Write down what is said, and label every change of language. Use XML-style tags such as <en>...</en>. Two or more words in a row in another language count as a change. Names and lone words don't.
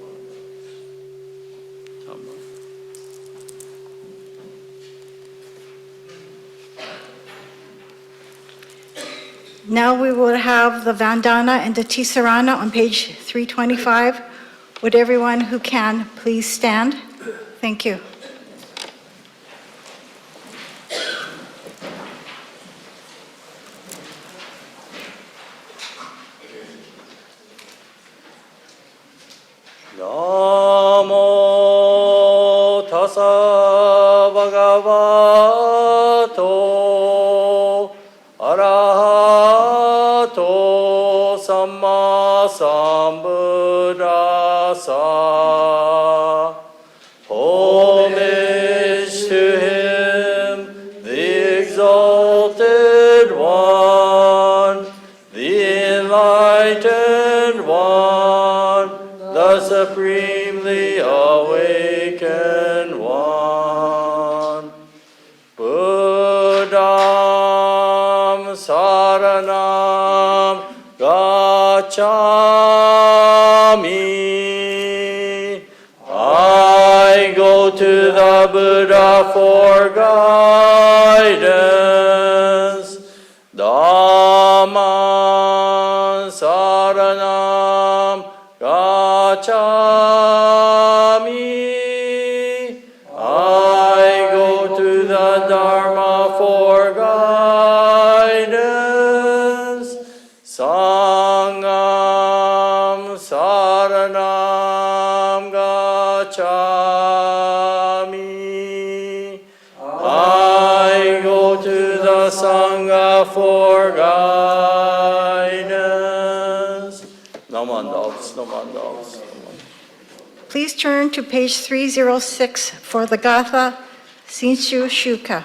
<en>Now we will have the Vandana and the Tisarana on page 325. Would everyone who can please stand? Thank you.</en> <pi>Namo tassa bhagavato arahato samma sambuddhassa.</pi> <en>Homage to him, the exalted one, the enlightened one, the supremely awakened one.</en> <pi>Buddham saranam gacchami.</pi> <en>I go to the Buddha for guidance.</en> <pi>Dhamman saranam gacchami.</pi> <en>I go to the Dharma for guidance.</en> <pi>Sangham saranam gacchami.</pi> <en>I go to the Sangha for guidance. Namandavs, Namandavs. Please turn to page 306 for the Gatha Shinshu Shuka.</en>